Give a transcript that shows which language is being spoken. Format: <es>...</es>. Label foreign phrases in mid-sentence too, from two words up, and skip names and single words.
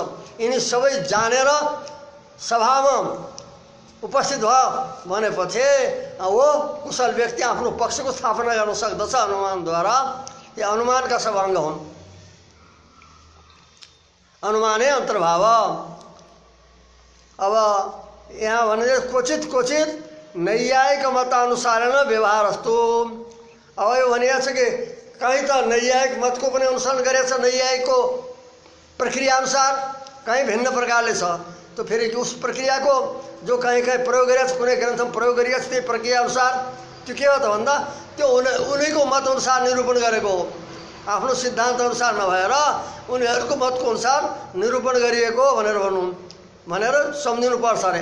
<ne>यिनी सबै जानेर सभामा उपस्थित भयो भनेपछि वो कुशल व्यक्ति आफ्नो पक्षको स्थापना गर्न सक्दछ अनुमानद्वारा। यो अनुमानका सब अङ्ग हुन्।</ne> <sa>अनुमाने अन्तर्भाव।</sa> <ne>अब यहाँ भने</ne> <sa>क्वचित नैयायिक मतानुसारेण व्यवहारस्तु।</sa> <ne>अब यो भनिएको छ कि कहीँ त नैयायिक मतको पनि अनुसरण गरेको छ, नैयायिकको प्रक्रिया अनुसार, कहीँ भिन्न प्रकारले छ। तो फेरि उस प्रक्रियाको जो कहीँ प्रयोग गरेको छ, कुनै ग्रन्थमा प्रयोग गरिएको छ, त्यही प्रक्रिया अनुसार त्यो के हो त भन्दा त्यो उनीको मत अनुसार निरूपण गरेको हो, आफ्नो सिद्धान्त अनुसार नभएर उनीहरूको मतको अनुसार निरूपण गरिएको भनेर सम्झिनुपर्छ अरे।</ne>